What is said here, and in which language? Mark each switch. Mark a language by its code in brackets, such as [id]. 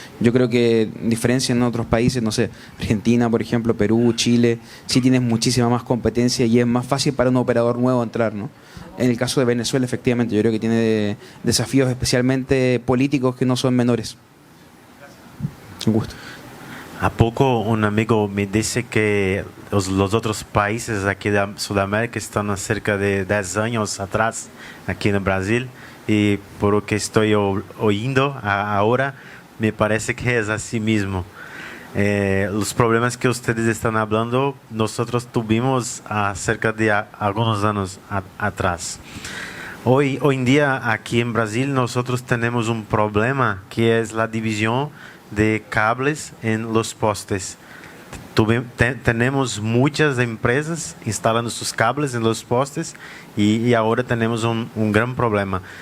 [es] Yo creo que diferencia en otros países, no sé, Argentina, por ejemplo, Perú, Chile, sí tienes muchísima más competencia y es más fácil para un operador nuevo entrar, ¿no? En el caso de Venezuela, efectivamente, yo creo que tiene desafíos especialmente políticos que no son menores. Un gusto. [pt] Há pouco um amigo me disse que os outros países aqui da Sudamérica estão há cerca de 10 anos atrás aqui no Brasil, e por o que estou ouvindo agora me parece que é assim mesmo. Os problemas que vocês estão falando nós [es] tuvimos [pt] há cerca de alguns anos atrás. [es] Hoy en día aquí en Brasil nosotros tenemos un problema que es la división de cables en los postes. tenemos muchas empresas instalando sus cables en los postes y ahora tenemos un gran problema.